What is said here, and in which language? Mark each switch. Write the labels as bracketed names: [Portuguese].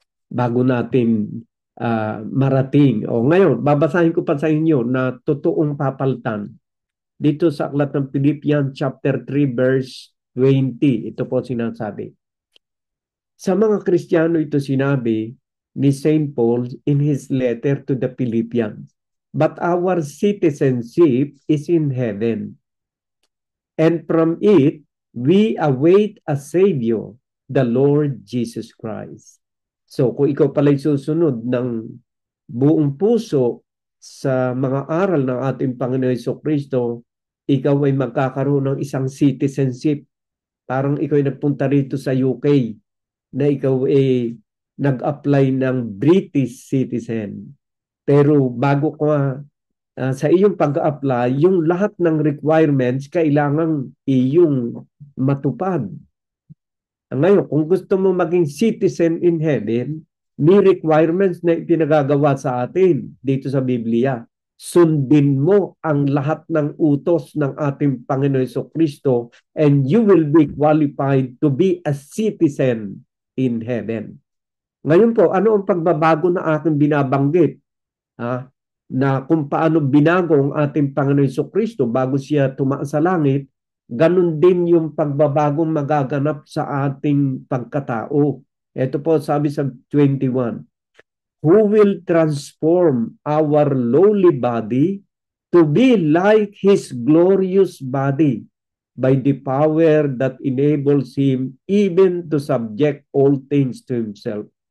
[Filipino] Bago natin marating. Ngayon, babasahin ko pa sa inyo na totoong papalitan. Dito sa aklat ng Philippians chapter 3 verse 20, ito po sinasabi. Sa mga Kristiyano ito sinabi ni St. [English] Paul in his letter to the Philippians. But our citizenship is in heaven. And from it, we await a Savior, the Lord Jesus Christ. [Filipino] So kung ikaw pala'y susunod ng buong puso sa mga aral ng ating Panginoon Jesucristo, ikaw ay magkakaroon ng isang citizenship. Parang ikaw ay nagpunta rito sa UK na ikaw ay nag-apply ng British citizen. Pero bago ka sa iyong pag-apply, yung lahat ng requirements kailangang iyong matupad. Ngayon, kung gusto mo maging [English] citizen in heaven, [Filipino] may requirements na ipinagagawa sa atin dito sa Biblia. Sundin mo ang lahat ng utos ng ating Panginoon Jesucristo [English] and you will be qualified to be a citizen in heaven. [Filipino] Ngayon po, ano ang pagbabago na aking binabanggit? Na kung paano binago ang ating Panginoon Jesucristo bago siya tumaas sa langit, ganun din yung pagbabagong magaganap sa ating pagkatao. Ito po sabi sa 21, [English] who will transform our lowly body to be like His glorious body by the power that enables Him even to subject all things to Himself.